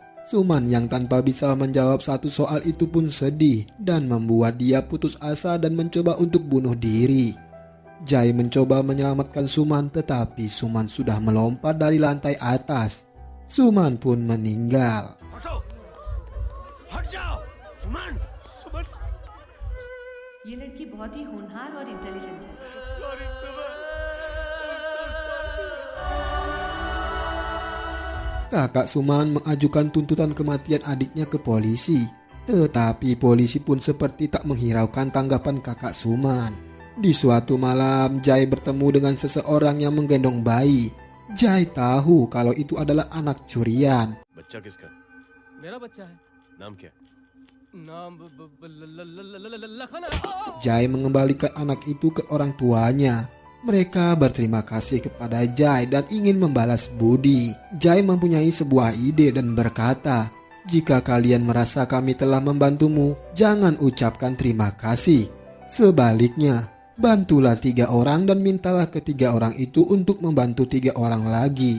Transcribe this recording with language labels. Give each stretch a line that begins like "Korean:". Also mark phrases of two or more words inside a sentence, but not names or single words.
Indonesian: Suman yang tanpa bisa menjawab satu soal itu pun sedih dan membuat dia putus asa dan mencoba untuk bunuh diri. Jai mencoba menyelamatkan Suman tetapi Suman sudah melompat dari lantai atas. Suman pun meninggal.
Hindi: ये लड़की बहुत ही होनहार और इंटेलिजेंट है.
Indonesian: Kakak Suman mengajukan tuntutan kematian adiknya ke polisi. Tetapi polisi pun seperti tak menghiraukan tanggapan kakak Suman. Di suatu malam, Jai bertemu dengan seseorang yang menggendong bayi. Jai tahu kalau itu adalah anak curian.
Hindi: बच्चा किसका? मेरा बच्चा है. नाम क्या? नाम लखन.
Indonesian: Jai mengembalikan anak itu ke orang tuanya. Mereka berterima kasih kepada Jai dan ingin membalas budi. Jai mempunyai sebuah ide dan berkata, "Jika kalian merasa kami telah membantumu, jangan ucapkan terima kasih. Sebaliknya, bantulah 3 orang dan mintalah ketiga orang itu untuk membantu 3 orang lagi."